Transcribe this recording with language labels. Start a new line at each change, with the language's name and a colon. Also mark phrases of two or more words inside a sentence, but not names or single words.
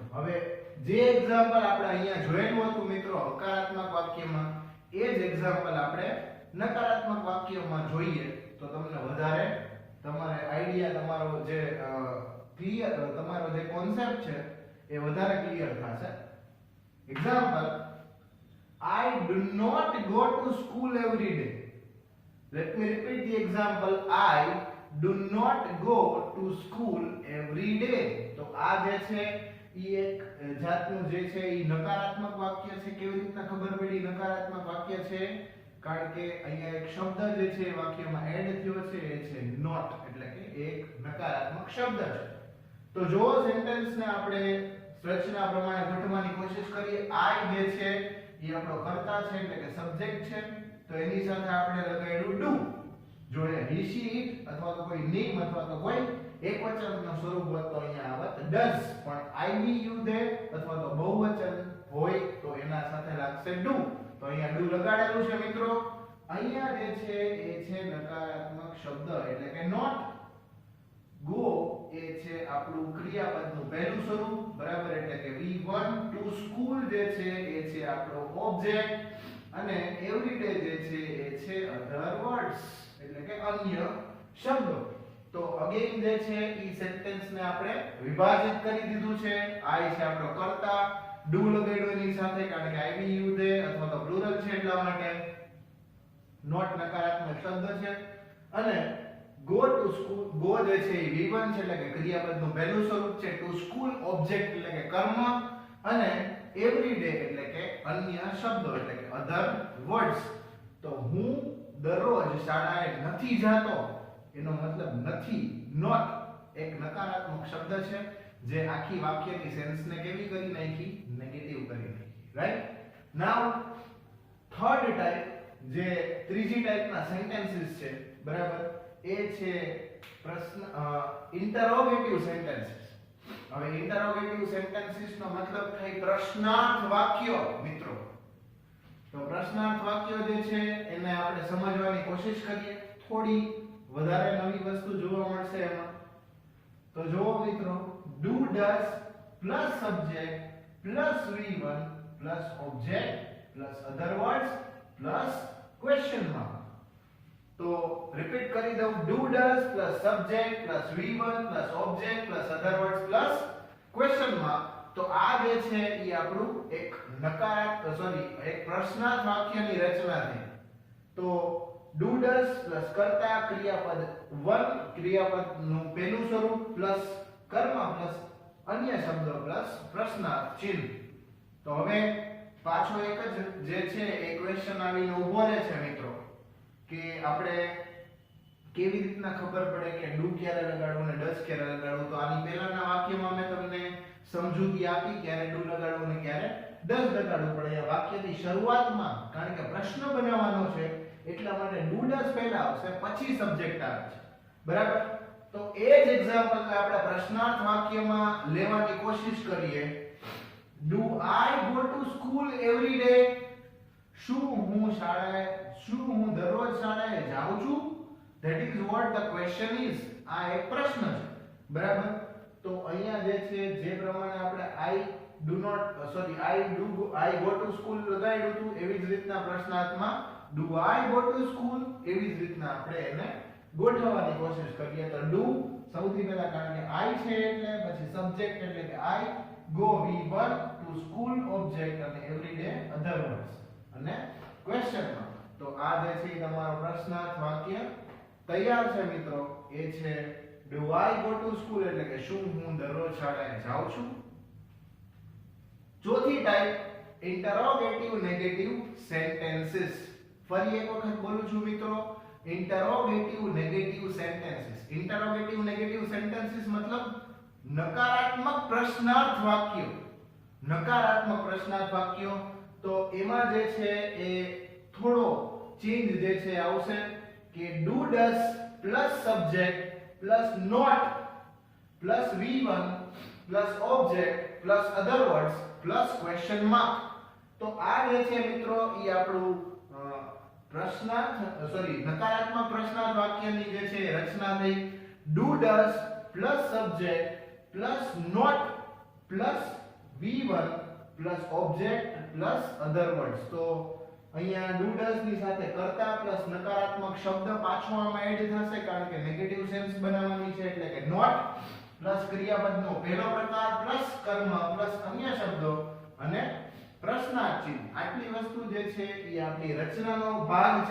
Gujarati: હવે જે એક્ઝામ્પલ આપણે અહીંયા જોયેલું હતું મિત્રો હકારાત્મક વાક્યમાં, એ જ એક્ઝામ્પલ આપણે નકારાત્મક વાક્યમાં જોઈએ તો તમને વધારે તમારે આઈડિયા, તમારો જે ક્લિયર, તમારો જે કોન્સેપ્ટ છે એ વધારે ક્લિયર થશે. એક્ઝામ્પલ,
English: I do not go to school every day. Let me repeat the example. I do not go to school every day.
Gujarati: તો આ જે છે ઈ એક જાતનું જે છે ઈ નકારાત્મક વાક્ય છે. કેવી રીતના ખબર પડી નકારાત્મક વાક્ય છે? કારણ કે અહીંયા એક શબ્દ જે છે વાક્યમાં એડ થયો છે એ છે not, એટલે કે એક નકારાત્મક શબ્દ છે. તો જો સેન્ટેન્સને આપણે રચના પ્રમાણે ગોઠવવાની કોશિશ કરીએ, I જે છે એ આપણો કર્તા છે એટલે કે સબ્જેક્ટ છે તો એની સાથે આપણે લગાડ્યું do. જો એ
English: he, she, it
Gujarati: અથવા તો કોઈ નિમ અથવા તો કોઈ એકવચનનું સ્વરૂપ હોત તો અહીંયા આવત does. પણ
English: I, we, you, they
Gujarati: અથવા તો બહુવચન હોય તો એના સાથે લાગશે do. તો અહીંયા do લગાડેલું છે મિત્રો. અહીંયા જે છે એ છે નકારાત્મક શબ્દ એટલે કે not. go એ છે આપણું ક્રિયાપદનું પહેલું સ્વરૂપ. બરાબર. એટલે કે
English: we want to school
Gujarati: જે છે એ છે આપણો ઓબ્જેક્ટ અને everyday જે છે એ છે
English: other words
Gujarati: એટલે કે અન્ય શબ્દો. તો અગેન જે છે ઈ સેન્ટેન્સને આપણે વિભાજિત કરી દીધું છે. I છે આપણો કર્તા, do લગાડ્યો એની સાથે કારણ કે
English: I, we, you, they
Gujarati: અથવા તો પ્લુરલ છે એટલા માટે. not નકારાત્મક શબ્દ છે. અને
English: go to school, go
Gujarati: જે છે એ v1 છે એટલે કે ક્રિયાપદનું પહેલું સ્વરૂપ છે.
English: to school
Gujarati: ઓબ્જેક્ટ એટલે કે કર્મ અને everyday એટલે કે અન્ય શબ્દો એટલે કે
English: other words.
Gujarati: તો હું દરરોજ શાળાએ નથી જાતો એનો મતલબ નથી, not એક નકારાત્મક શબ્દ છે જે આખી વાક્યની સેન્સને કેવી કરી નાખી, નેગેટિવ કરી નાખી. રાઈટ.
English: now third type,
Gujarati: જે ત્રીજી ટાઈપના સેન્ટેન્સીસ છે બરાબર, એ છે પ્રશ્ન
English: interrogative sentences.
Gujarati: હવે
English: interrogative sentences
Gujarati: નો મતલબ થાય પ્રશ્નાર્થ વાક્યો મિત્રો. તો પ્રશ્નાર્થ વાક્યો જે છે એને આપણે સમજવાની કોશિશ કરીએ. થોડી વધારે નવી વસ્તુ જોવા મળશે એમાં. તો જુઓ મિત્રો,
English: do does plus subject plus v1 plus object plus other words plus question mark.
Gujarati: તો રિપીટ કરી દઉં,
English: do does plus subject plus v1 plus object plus other words plus question mark.
Gujarati: તો આ જે છે એ આપણું એક એક પ્રશ્નાર્થ વાક્યની રચના છે. તો
English: do does plus
Gujarati: કર્તા ક્રિયાપદ 1 ક્રિયાપદનું પહેલું સ્વરૂપ પ્લસ કર્મ પ્લસ અન્ય શબ્દ પ્લસ પ્રશ્નાર્થ ચિહ્ન. તો હવે પાછો એક જ જે છે એ ક્વેશ્ચન આવીને ઊભો રહે છે મિત્રો કે આપણે કેવી રીતના ખબર પડે કે ડુ ક્યારે લગાડવું અને ડઝ ક્યારે લગાડવું. તો આની પહેલાના વાક્યમાં મેં તમને સમજૂતી આપી ક્યારે ડુ લગાડવું અને ક્યારે ડઝ લગાડવું પડે. આ વાક્યની શરૂઆતમાં કારણ કે પ્રશ્ન બનાવવાનો છે એટલા માટે
English: do does
Gujarati: પહેલા આવશે પછી સબ્જેક્ટ આવે છે. બરાબર? તો એ જ એક્ઝામ્પલ આપણે પ્રશ્નાર્થ વાક્યમાં લેવાની કોશિશ કરીએ.
English: Do I go to school every day?
Gujarati: શું હું દરરોજ શાળાએ જાઉં છું?
English: That is what the question is.
Gujarati: આ એક પ્રશ્ન છે. બરાબર? તો અહીંયા જે છે જે પ્રમાણે આપણે
English: I go to school
Gujarati: લગાડ્યું હતું એવી જ રીતના પ્રશ્નાર્થમાં
English: do I go to school
Gujarati: એવી જ રીતના આપણે એને ગોઠવવાની કોશિશ કરીએ. તો do સૌથી પહેલા કારણ કે I છે એટલે પછી સબ્જેક્ટ એટલે કે
English: I go V1 to school object
Gujarati: અને
English: everyday other words
Gujarati: અને
English: question mark.
Gujarati: તો આ જે છે તમારો પ્રશ્નાર્થ વાક્ય તૈયાર છે મિત્રો. એ છે
English: do I go to school
Gujarati: એટલે કે શું હું દરરોજ શાળાએ જાઉં છું. ચોથી ટાઈપ
English: interrogative negative sentences.
Gujarati: ફરી એક વખત બોલું છું મિત્રો,
English: interrogative negative sentences. interrogative negative sentences
Gujarati: મતલબ નકારાત્મક પ્રશ્નાર્થ વાક્યો. નકારાત્મક પ્રશ્નાર્થ વાક્યો. તો એમાં જે છે એ થોડો ચેન્જ જે છે આવશે કે
English: do does plus subject plus not plus v1 plus object plus other words plus question mark.
Gujarati: તો આ જે છે મિત્રો એ આપણું નકારાત્મક પ્રશ્નાર્થ વાક્યની જે છે રચના થઈ.
English: do does plus subject plus not plus v1 plus object plus other words.
Gujarati: તો અહીંયા
English: do does
Gujarati: ની સાથે કર્તા પ્લસ નકારાત્મક શબ્દ પાછો આમાં એડ થશે કારણ કે
English: negative sense
Gujarati: બનાવવાની છે એટલે કે not પ્લસ ક્રિયાપદનો પહેલો પ્રકાર પ્લસ કર્મ પ્લસ અન્ય શબ્દો અને પ્રશ્નાર્થ ચિહ્ન. આટલી વસ્તુ જે છે એ આપણી રચનાનો ભાગ છે.